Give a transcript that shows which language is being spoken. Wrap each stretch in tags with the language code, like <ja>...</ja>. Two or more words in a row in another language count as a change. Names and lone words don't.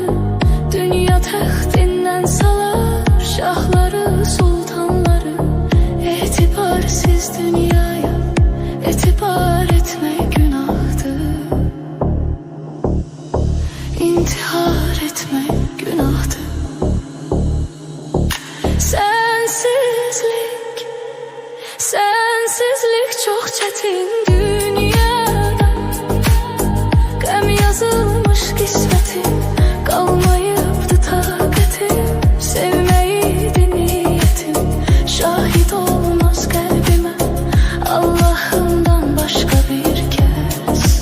<tr>Dünya taxtinden salar şahları sultanları, etibarsiz dünyaya etibar etmek günahtır. İntihar etmek günahtır. Sensizlik çok çetin dünyada,</tr> <az>gəm yazılmış qismətim, qalmayıbdı taqətim. Sevməyidi niyyətim, şahid olmaz qəlbimə Allahımdan başqa bir kəs.</az>